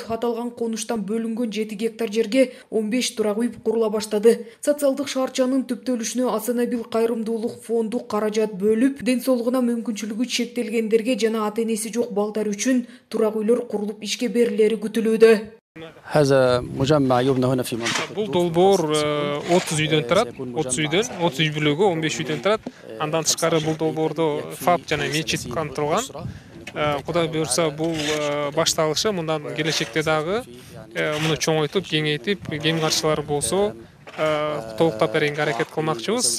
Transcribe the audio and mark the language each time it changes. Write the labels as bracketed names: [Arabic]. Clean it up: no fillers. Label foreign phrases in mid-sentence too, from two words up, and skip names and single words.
[Kyrgyz] Аталган конуштан бөлүнгөн 7 гектар жерге 15 турак үй курула баштады. Социалдык шаарчанын түптөлүшүнө Асанабил кайрымдуулук фонду каражат бөлүп, ден соолугуна мүмкүнчүлүгү чектелгендерге жана ата-энеси жок балдар үчүн турак үйлөр курулуп ишке берилери күтүлүүдө. [Arabic] هذا مجمع يبنى هنا في منطقة. [Kyrgyz] Бул долбоор 30 үйдөн турат. 30 үй бүлөгү 15 үйдөн турат. Андан тышкары бул долбоордо ФАП жана мечит камтылган. Кудай буюрса бул башталышы, мындан келечекте дагы муну чоңойтуп, кеңейтип, кем каршылар болсо толуктап беренге аракет кылмакчыбыз.